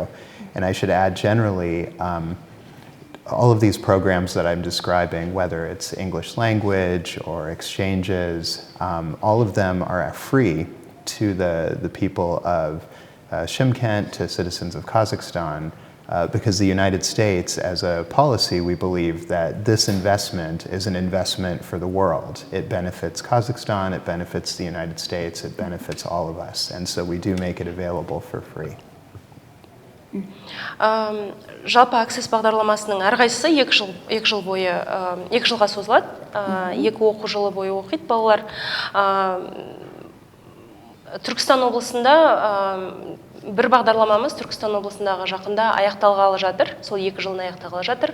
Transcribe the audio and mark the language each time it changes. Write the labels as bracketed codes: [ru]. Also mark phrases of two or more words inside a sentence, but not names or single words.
[en] And I should add generally, all of these programs that I'm describing, whether it's English language or exchanges, all of them are free to the people of Shymkent, to citizens of Kazakhstan, because the United States, as a policy, we believe that this investment is an investment for the world. It benefits Kazakhstan, it benefits the United States, it benefits all of us, and so we do make it available for free. [kk] Жалпы Access бағдарламасының әрқайсысы 2 жыл бойы, 2 жылға созылады, 2 оқу жылы бойы оқиды балалар. Түркістан облысында бір бағдарламамыз Түркістан облысындағы жақында аяқталғалы жатыр, сол 2 жылын аяқталғалы жатыр.